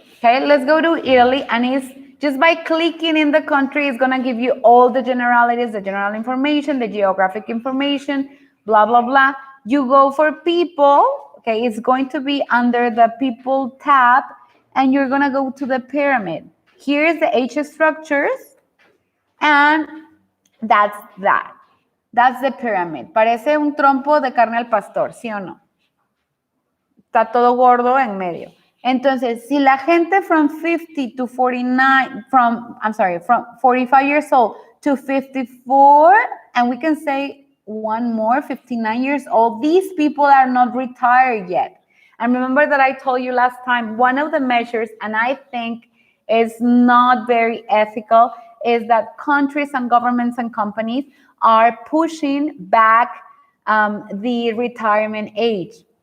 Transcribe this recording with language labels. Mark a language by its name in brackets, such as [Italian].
[English] Okay, let's go to Italy, and it's just by clicking in the country, it's gonna give you all the generalities, the general information, the geographic information, blah, blah, blah. You go for people, okay, it's going to be under the people tab, and you're gonna go to the pyramid. Here's the age structures, and that's that. That's the pyramid. [Spanish] Parece un trompo de carne al pastor, ¿sí o no? Está todo gordo en medio. Entonces, si la gente [English] from 50 to 49, from 45 years old to 54, and we can say one more, 59 years old, these people are not retired yet. And remember that I told you last time, one of the measures, and I think is not very ethical, is that countries and governments and companies are pushing back the retirement age.